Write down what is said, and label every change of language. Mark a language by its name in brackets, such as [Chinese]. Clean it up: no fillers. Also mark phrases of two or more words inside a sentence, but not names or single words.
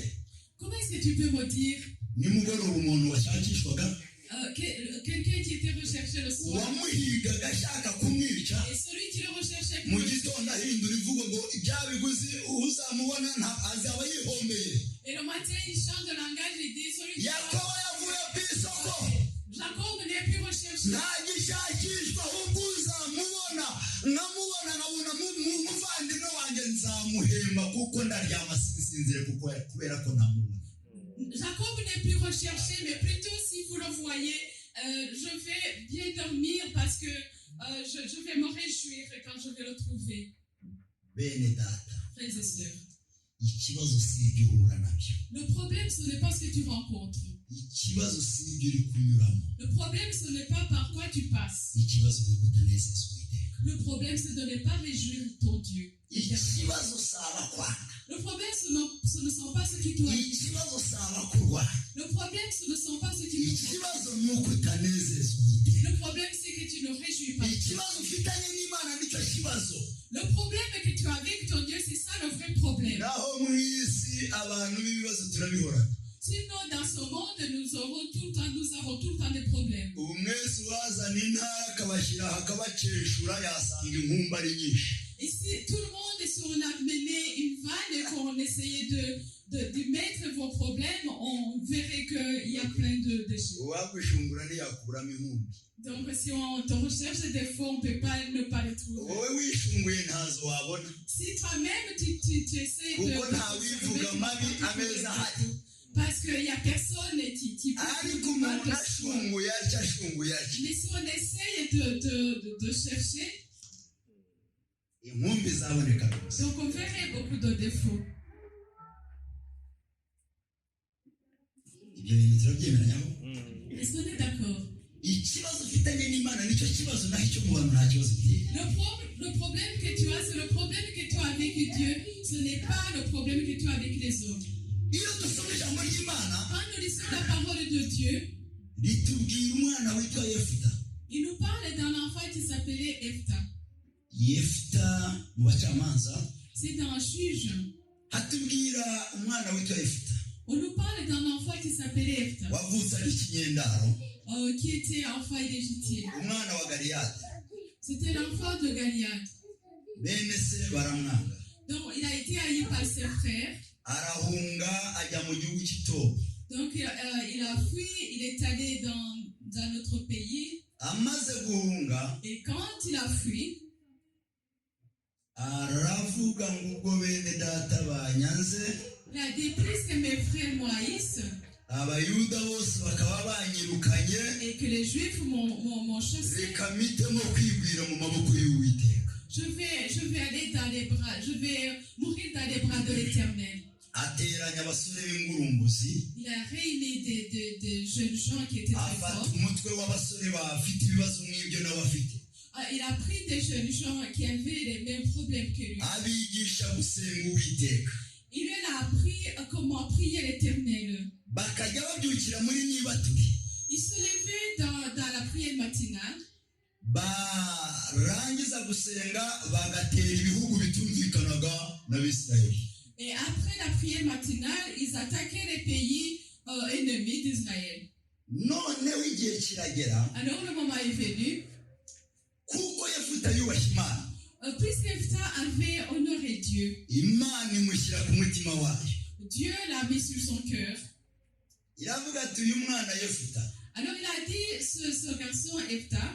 [French] Comment est-ce que tu peux me dire [Kinyarwanda] nimugoroba umuntu washakishwaga [French] quelqu'un qui était recherché le soir [Kinyarwanda] uwamuhigaga ashaka kumwica, [French] et celui qui le recherchait [Kinyarwanda] mu [French] pour le tuer, [Kinyarwanda] gitondo ahindura imvugo ngo ibya biguzi uzamubona azaba yihombeye. [French] et le matin il change de langage et dit celui qui [Kinyarwanda] Yakobo yavuye ku isoko, [French] Jacob n'est plus recherché. [Kinyarwanda] ntagishakishwa ahubwo uzamubona nkabona umuvandimwe wanjye nzamuhemba kuko ndaryama sinsinzire kubera ko namubona. [French] Jacob n'est plus recherché, mais plutôt si vous le voyez, je vais bien dormir parce que je vais me réjouir quand je vais le trouver. [Kinyarwanda] Bene data, [French] Frères et sœurs, [Kinyarwanda] ikibazo si ibyo uhura nabyo, [French] le problème ce n'est pas ce que tu rencontres. [Kinyarwanda] ikibazo si ibyo uri kunyuramo, [French] Le problème ce n'est pas par quoi tu passes. [Kinyarwanda] ikibazo ni ukutanezeza Uwiteka. [French] Le problème c'est de ne pas réjouir ton Dieu. [Kinyarwanda] ikibazo si abakwanga, [French] Le problème ce ne sont pas ceux qui t'ont haï. [Kinyarwanda] ikibazo si abakurwanya, [French] Le problème ce ne sont pas ceux qui t'ont haï. [Kinyarwanda] ikibazo ni uko utanezeza Uwiteka. [French] Le problème c'est que tu ne réjouis pas. [Kinyarwanda] ikibazo ufitanye n'Imana nicyo kibazo. [French] Le problème que tu as avec ton Dieu, c'est ça le vrai problème. [Kinyarwanda] naho mu isi abantu b'ibibazo turabihora. [French] Sinon, dans ce monde, nous avons tout le temps des problèmes. [Kinyarwanda] ubu mwese wazana intara akabashyira akabaceshura yasanga inkumba ari nyinshi. [French] Et si tout le monde, si on amenait une vanne et qu'on essayait de mettre vos problèmes, on verrait qu'il y a plein de déchets. [Kinyarwanda] uwagushungura ntiyakuramo inkumbi. [French] Donc si on te recherche des fois, on ne peut pas ne pas les trouver. [Kinyarwanda] wowe wishunguye ntazo wabona, [French] Si toi-même, tu essaies [Kinyarwanda] kuko ntawivuga mabi ameza ahari. [French] parce qu'il n'y a personne qui peut [Kinyarwanda] ariko [French] dire mal [Kinyarwanda] umuntu [French] de soi. [Kinyarwanda] ashunguye atya ashunguye atya, [French] Mais si on essaye de chercher, [Kinyarwanda] inkumbi zaboneka rwose. [French] donc on verrait beaucoup de défauts. [Kinyarwanda] ibyo bintu turabyemeranyamo. [French] Est-ce qu'on est d'accord? [Kinyarwanda] ikibazo ufitanye n'Imana nicyo kibazo, naho icyo mu bantu nta kibazo giteye. [French] Le problème que tu as, c'est le problème que tu as avec Dieu. Ce n'est pas le problème que tu as avec les autres. [Kinyarwanda] iyo dusoma ijambo ry'Imana [French] Quand nous lisons la parole de Dieu, [Kinyarwanda] ritubwira umwana witwa Yefuta. [French] il nous parle d'un enfant qui s'appelait Ephta. [Kinyarwanda] Yefuta mu bacamanza [French] C'est un juge. [Kinyarwanda] hatubwira umwana witwa Yefuta [French] On nous parle d'un enfant qui s'appelait Ephta, [Kinyarwanda] wavutse ari ikinyendaro, [French] qui était enfant illégitime. [Kinyarwanda] umwana wa Galiyadi. [French] C'était l'enfant de Goliath. [Kinyarwanda] bene se baramwanga, [French] Donc il a été haï par ses frères. [Kinyarwanda] arahunga ajya mu gihugu cy'Itobu. [French] Donc il a fui, il est allé dans notre [Kinyarwanda] amaze guhunga [French] Et quand il a fui, [Kinyarwanda] aravuga ngo ubwo bene data banyanze [French] il a dit puisque mes frères m'haïssent [Kinyarwanda] abayuda bose bakaba banyirukanye [French] et que les Juifs m'ont chassé, [Kinyarwanda] reka mitemo kwibwira mu maboko y'Uwiteka. [French] je vais aller dans les bras, je vais mourir dans les bras de l'Éternel. [Kinyarwanda] Ateranya abasore b'ingurumbuzi [French] Il a réuni des jeunes gens qui étaient très [Kinyarwanda] afata [French] forts. [Kinyarwanda] umutwe w'abasore bafite ibibazo nk'ibyo nawe afite [French] Il a pris des jeunes gens qui avaient les mêmes problèmes que lui. [Kinyarwanda] abigisha gusenga Uwiteka [French] Il leur a appris comment prier l'Éternel. [Kinyarwanda] bakajya babyukira muri nibaturi [French] Il se levait dans la prière matinale. [Kinyarwanda] barangiza gusenga bagatera ibihugu bitumvikanaga n'Abisirayeli. [French] Et après la prière matinale, ils attaquaient les pays ennemis d'Israël. [Kinyarwanda] Noneho igihe kiragera [French] Alors le moment est venu, [Kinyarwanda] kuko Yefuta yubashye Imana [French] puisque Jephthah avait honoré Dieu, [Kinyarwanda] Imana imushyira ku mutima wayo [French] Dieu l'a mis sur son cœur. [Kinyarwanda] iravuga ati uyu mwana Yefuta [French] Alors il a dit, ce garçon Jephthah,